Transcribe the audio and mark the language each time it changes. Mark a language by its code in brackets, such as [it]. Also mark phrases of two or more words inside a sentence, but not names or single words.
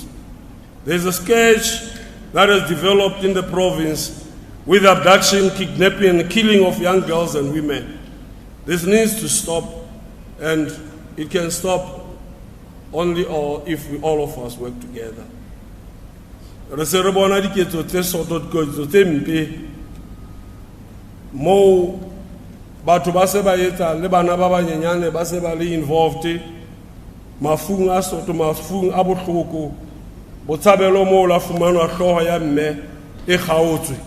[en] There is a scourge that has developed in the province with abduction, kidnapping, and killing of young girls and women. This needs to stop, and it can stop only if all of us work together. [st] Re se re bona diketso tse soto tse mpe mo batho ba se ba etsa le bana ba banyenyane ba se ba le involved mafung a soto, mafung a bohloko, botshabelo mo la fumanwa hloho ya mme e kgaotswe.